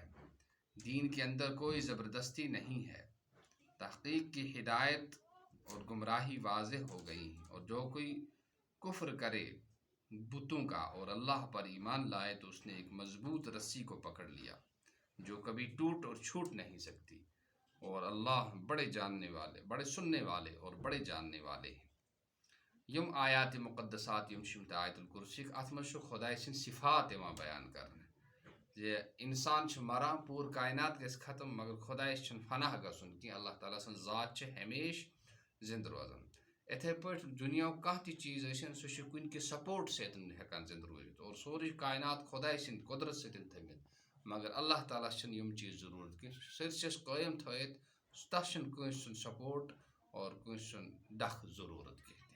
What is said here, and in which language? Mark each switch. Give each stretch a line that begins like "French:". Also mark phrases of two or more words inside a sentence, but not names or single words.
Urdu: دین کے اندر کوئی زبردستی نہیں ہے، تحقیق کی ہدایت اور گمراہی واضح ہو گئی، اور جو کوئی کفر کرے بتوں کا اور اللہ پر ایمان لائے تو اس نے ایک مضبوط رسی کو پکڑ لیا جو کبھی ٹوٹ اور چھوٹ نہیں سکتی، اور اللہ بڑے جاننے والے، بڑے سننے والے اور بڑے جاننے والے ہیں۔
Kashmiri: یم آیات مقدسات یم شمت آیت الکرسی ات مز خدائے سن صفات یوان بیان کرنے، یہ انسان مران پور کائنات گژھِ ختم مگر خدائس چھن فناہ گژھن کی، اللہ تعالیٰ سن ذات چھ ہمیش زند روزان۔ اتھے پٲٹھۍ دنیا کانٛہہ تہِ چیٖز ٲسِن سُہ چھُ کُنہِ کہِ سپورٹ سۭتۍ ہٮ۪کان زندٕ روٗزِتھ، اور سورُے کائنات خدائے سٕنٛدِ قۄدرت سۭتۍ تھٲومٕتۍ، مگر اللہ تعالیٰ چھِنہٕ یِم چیٖز ضروٗرت کینٛہہ، سٲرسِس قٲیِم تھٲیِتھ تَتھ چھُنہٕ کٲنٛسہِ سُنٛد سپورٹ اور کٲنٛسہِ سُنٛد ڈکھ ضروٗرت کینٛہہ تہِ۔